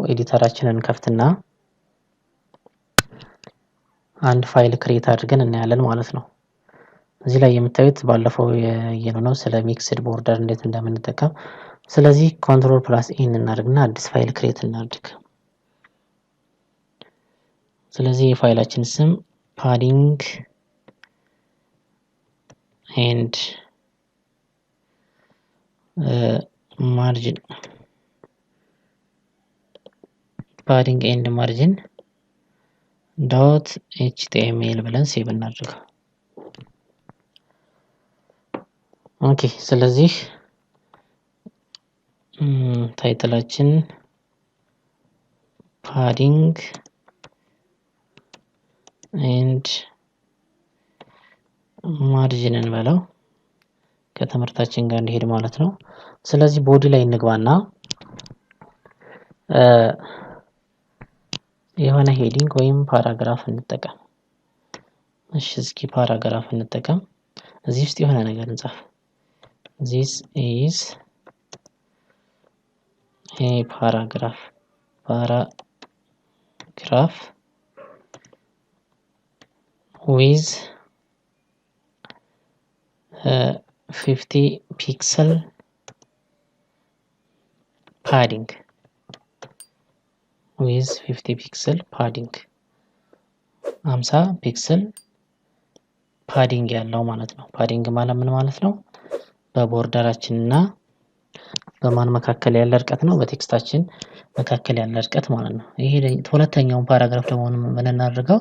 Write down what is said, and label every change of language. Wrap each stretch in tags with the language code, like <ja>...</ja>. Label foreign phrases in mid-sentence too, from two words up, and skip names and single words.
<am>ኤዲተራችንን ከፍትና አንድ ፋይል ክሬት አድርገን እናያለን ማለት ነው። እዚህ ላይ የምታዩት ባለፈው ያየነው ነው ስለ ሚክስድ ቦርደር እንዴት እንደምንጠቀም። ስለዚህ Ctrl+N እናድርግና አዲስ ፋይል ክሬት እናድርግ። ስለዚህ የፋይላችን ስም</am> <en>padding and margin padding and margin .html</en> <am>ብለን ሴቭ እናድርግ። ኦኬ ስለዚህ ታይትላችን</am> <en>padding and margin</en> <am>እንበለው ከትምህርታችን ጋር እንዲሄድ ማለት ነው። ስለዚህ ቦዲ ላይ እንግባና የሆነ ሄዲንግ ወይም ፓራግራፍ እንጠቀም። እሺ እስኪ ፓራግራፍ እንጠቀም። እዚህ ውስጥ የሆነ ነገር እንጻፍ።</am> <en>this is a paragraph with 50 pixel padding with 50 pixel padding 50 pixel padding</en> <am>ያለው ማለት ነው። ፓዲንግ ማለት ምን ማለት ነው? በቦርደራችንና በማን መካከል ያለ ርቀት ነው? በቴክስታችን መካከል ያለ ርቀት ማለት ነው። ይሄ ሁለተኛው ፓራግራፍ ደግሞ ምን እናድርገው?</am>